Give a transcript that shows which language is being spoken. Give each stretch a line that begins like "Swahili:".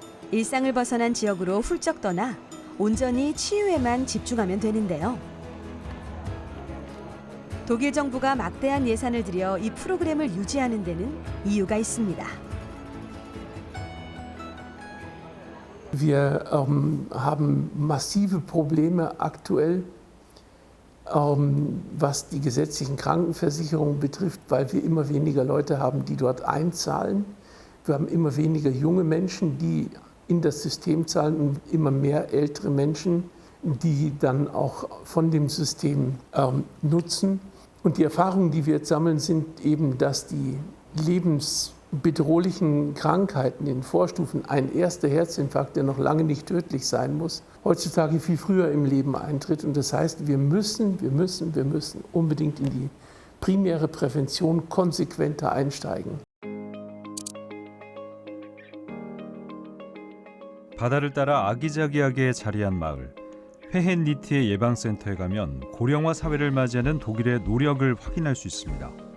Korean: 일상을 벗어난 지역으로 훌쩍 떠나 온전히 치유에만 집중하면 되는데요. 독일 정부가 막대한 예산을 들여 이 프로그램을 유지하는 데는 이유가 있습니다.
German: Wir haben massive Probleme aktuell, was die gesetzlichen Krankenversicherungen betrifft, weil wir immer weniger Leute haben, die dort einzahlen. Wir haben immer weniger junge Menschen, die in das System zahlen und immer mehr ältere Menschen, die dann auch von dem System nutzen. Und die Erfahrungen, die wir jetzt sammeln, sind eben, dass die lebensbedrohlichen Krankheiten in Vorstufen, ein erster Herzinfarkt, der noch lange nicht tödlich sein muss, heutzutage viel früher im Leben eintritt. Und das heißt, wir müssen unbedingt in die primäre Prävention konsequenter einsteigen.
Korean: 바다를 따라 아기자기하게 자리한 마을 회헨리트의 예방센터에 가면 고령화 사회를 맞이하는 독일의 노력을 확인할 수 있습니다.